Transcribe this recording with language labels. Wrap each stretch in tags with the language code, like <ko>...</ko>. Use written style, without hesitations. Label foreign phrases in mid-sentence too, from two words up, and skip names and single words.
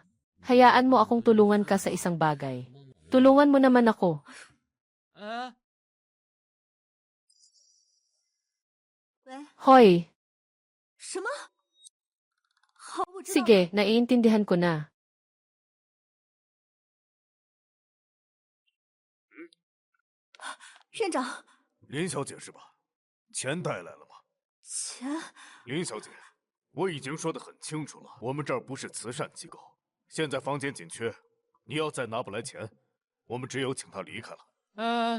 <tl>Hayaan mo akong tulungan ka sa isang bagay. Tulungan mo naman ako. Hoy! Sige, naiintindihan ko na.</tl> <zh>院长，林小姐是吧？钱带来了吗？钱，林小姐，我已经说得很清楚了，我们这儿不是慈善机构，现在房间紧缺，你要再拿不来钱，我们只有请他离开了。</zh>